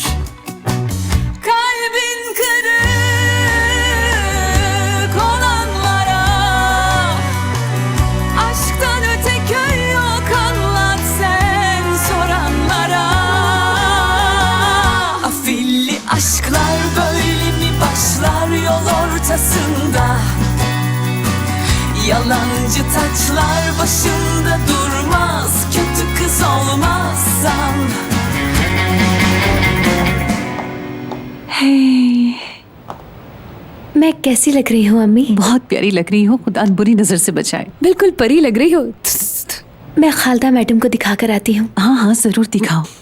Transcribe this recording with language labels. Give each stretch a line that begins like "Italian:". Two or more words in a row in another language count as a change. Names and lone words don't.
Turkish: Kalbin kırık olanlara aşktan öte köy yok, anlat sen soranlara. Afilli aşklar böyle mi başlar yol ortasında? Yalancı taçlar başında durmaz, kötü kız olmazsan.
Hindi: मैं कैसी लग रही हूँ अम्मी? बहुत प्यारी लग रही हो, खुदा बुरी नजर से बचाए। बिल्कुल परी लग रही हो। मैं खालदा मैडम को दिखा कर आती हूँ। हाँ हाँ जरूर दिखाओ।